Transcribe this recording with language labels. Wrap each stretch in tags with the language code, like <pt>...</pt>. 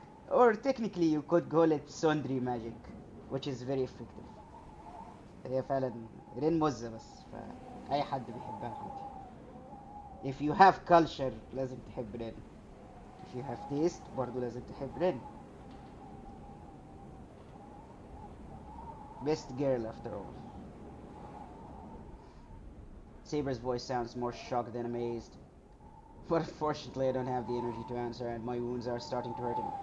<en>Or technically you could call it TSUNDERE magic, which is very effective.</en> <ar>هي فعلا رين مزة بس فأي حد بيحبها عادي.</ar> <en>If you have culture</en> <ar>لازم تحب رين.</ar> <en>If you have taste</en> <ar>برضو لازم تحب رين.</ar> <en>Best girl after all. Saber's voice sounds more shocked than amazed. But unfortunately I don't have the energy to answer and my wounds are starting to hurt him.</en>